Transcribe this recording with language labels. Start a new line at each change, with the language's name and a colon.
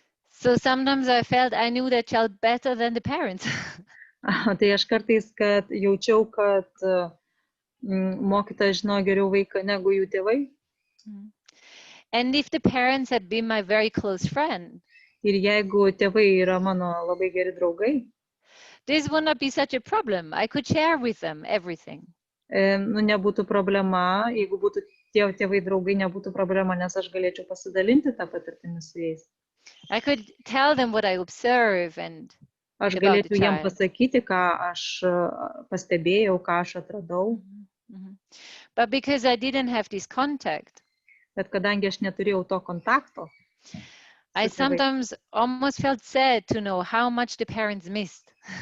English: So sometimes I felt I knew that child better than the parents.
Lithuanian: Tai aš kartais jaučiau, kad mokytojas žino geriau vaiką negu jų tėvai.
English: And if the parents had been my very close friend,
Lithuanian: ir jeigu tėvai yra mano labai geri draugai,
English: this would not be such a problem. I could share with them everything.
Lithuanian: Nebūtų problema, jeigu būtų tėvai draugai, nebūtų problema, nes aš galėčiau pasidalinti tą patirtimį su jais.
English: I could tell them what I observe and
Lithuanian: aš galėčiau jiem pasakyti, ką aš pastebėjau, ką aš atradau.
English: But because I didn't have this contact,
Lithuanian: bet kadangi aš neturėjau to kontakto,
English: I sometimes almost felt sad to know how much the parents missed.